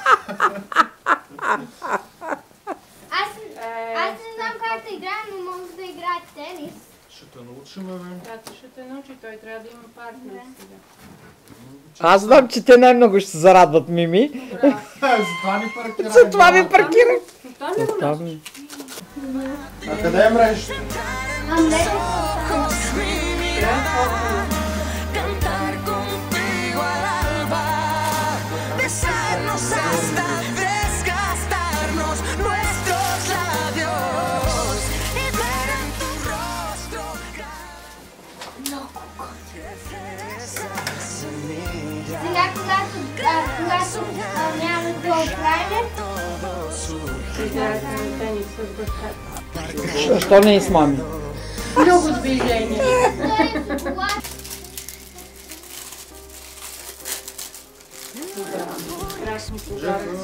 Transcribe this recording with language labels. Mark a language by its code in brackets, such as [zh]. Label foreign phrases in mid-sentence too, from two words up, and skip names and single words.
[bg] Аз не знам как да играя, но мога да играя тенис. Ще те научим, бе. Тато ще те научи, той трябва да има партнер сега. Аз знам, че те най-много ще се зарадват, Мими. Затова ни паркираме. Затова ви паркирах. Там ли го носи? А къде е мрежата? [es] Cantar contigo al alba, besarnos hasta desgastarnos nuestros labios y ver en tu rostro. No, [bg] Сега, когато няма да го оправим, Играят на тенис с бащата. Що не и с мами? Много движение. Красни пожаръци.